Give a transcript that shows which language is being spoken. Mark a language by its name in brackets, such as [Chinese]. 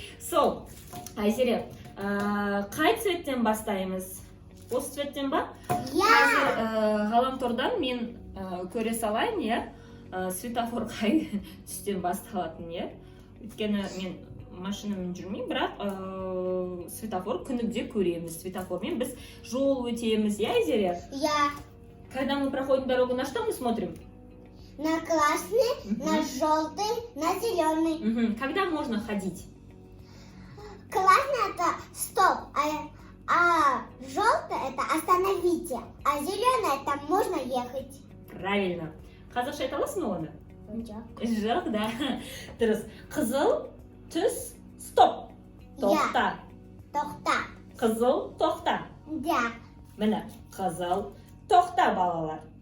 [Kazakh] Сол, Айзере, қай цветтен бастаймыз? Осы цветтен ба? Қазір ғаламтордан мен көре салайын, иә? Светофор қай түстен басталатын, иә? Өйткені мен машинамен жүрмеймін, бірақ светофор күніде көреміз. Светоформен біз жол өтеміз, иә, Айзере? [Russian] Я. Когда мы проходим дорогу, на что мы смотрим? На красный, на желтый, на зеленый. Когда можно ходить? Красный это стоп, а желтый это остановите, а зеленый это можно ехать. Правильно. [Kazakh] Қазақша айта аласың ба оны? Жоқ. Да. Дұрыс. Қызыл, түс, стоп. Тоқта. Тоқта. Қызыл, тоқта. [Russian] Да. [Kazakh] Міне, қызыл, тоқта, балалар.